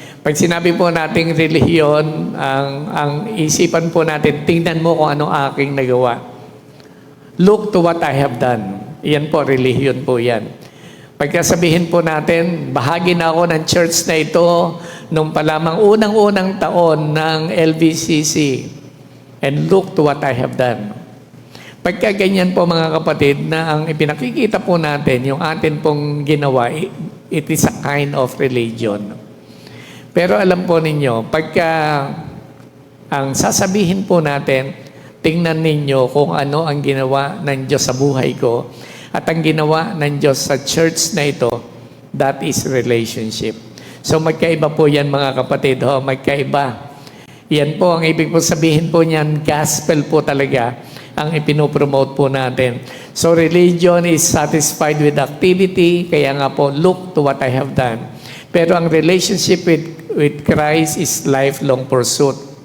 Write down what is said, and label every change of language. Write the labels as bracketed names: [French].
[Filipino] Pag sinabi po nating relihiyon, ang isipan po natin, tingnan mo kung ano aking nagawa. [English] Look to what I have done. [Filipino] Yan po, relihiyon po yan. Pagkasabihin po natin, bahagi na ako ng church na ito nung palamang unang-unang taon ng LVCC. [English] And look to what I have done. [Filipino] Pagka ganyan po mga kapatid na ang ipinakikita po natin, yung atin pong ginawa, [English] it is a kind of religion. [Filipino] Pero alam po ninyo, pagka ang sasabihin po natin, tingnan ninyo kung ano ang ginawa ng Diyos sa buhay ko at ang ginawa ng Diyos sa church na ito, [English] that is relationship. [Filipino] So magkaiba po yan mga kapatid, magkaiba. Yan po, ang ibig po sabihin po niyan, gospel po talaga ang ipinopromote po natin. [English] So religion is satisfied with activity, [Filipino] kaya nga po, [English] look to what I have done. [Filipino] Pero ang [English] relationship with Christ is lifelong pursuit.